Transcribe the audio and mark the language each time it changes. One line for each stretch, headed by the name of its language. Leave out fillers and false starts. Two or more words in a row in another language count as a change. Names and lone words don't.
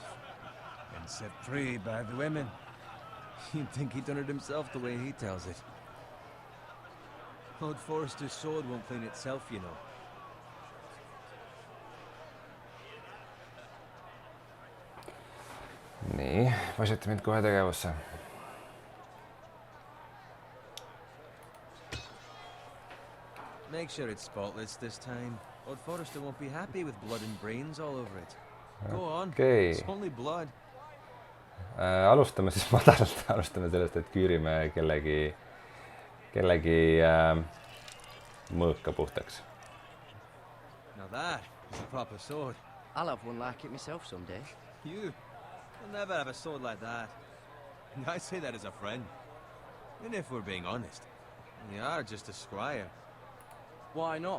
English: And set free by the women. You'd think he'd done it himself the way he tells it. Lord Forrester's sword won't clean itself, you know.
Estonian: Nii, vasite mind kohe tegevusse.
English: Make sure it's spotless this time. Lord Forrester won't be happy with blood and brains all over it. Go on, it's only blood.
Estonian: Alustame siis madalalt, alustame sellest, et küürime kellegi mõõka puhtaks.
English: Now that is a proper sword. I'll have one like it myself someday. You'll never have a sword like that. And I say that as a friend. And if we're being honest, you are just a squire. Why not?